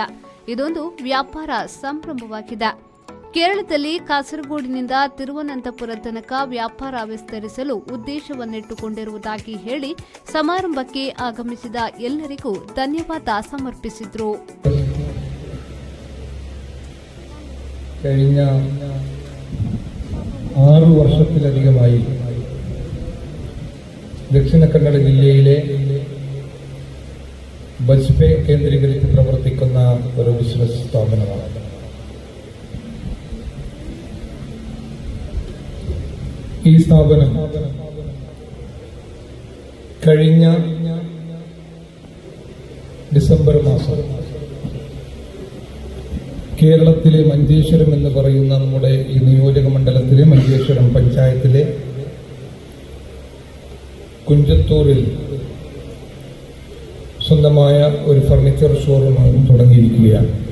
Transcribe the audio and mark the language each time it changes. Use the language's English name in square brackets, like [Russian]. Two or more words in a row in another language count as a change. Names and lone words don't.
[Kannada] ಇದೊಂದು ವ್ಯಾಪಾರ ಸಂಭ್ರಮವಾಗಿದೆ. ಕೇರಳದಲ್ಲಿ ಕಾಸರಗೋಡಿನಿಂದ ತಿರುವನಂತಪುರ ತನಕ ವ್ಯಾಪಾರ ವಿಸ್ತರಿಸಲು ಉದ್ದೇಶವನ್ನಿಟ್ಟುಕೊಂಡಿರುವುದಾಗಿ ಹೇಳಿ ಸಮಾರಂಭಕ್ಕೆ ಆಗಮಿಸಿದ ಎಲ್ಲರಿಗೂ ಧನ್ಯವಾದ ಸಮರ್ಪಿಸಿದರು. [Malayalam] കഴിഞ്ഞ 6 വർഷത്തിലധികമായി ദക്ഷിണ കന്നഡ ജില്ലയിലെ ബജ്പെ കേന്ദ്രീകരിച്ച് പ്രവർത്തിക്കുന്ന ഒരു ബിസിനസ് സ്ഥാപനമാണ്. ഈ സ്ഥാപനം കഴിഞ്ഞ ഡിസംബർ മാസം കേരളത്തിലെ മഞ്ചേശ്വരം എന്ന് പറയുന്ന നമ്മുടെ ഈ നിയോജക മണ്ഡലത്തിലെ മഞ്ചേശ്വരം പഞ്ചായത്തിലെ കുഞ്ചത്തൂരിൽ സ്വന്തമായ ഒരു ഫർണിച്ചർ ഷോറൂം തുടങ്ങിയിരിക്കുകയാണ്.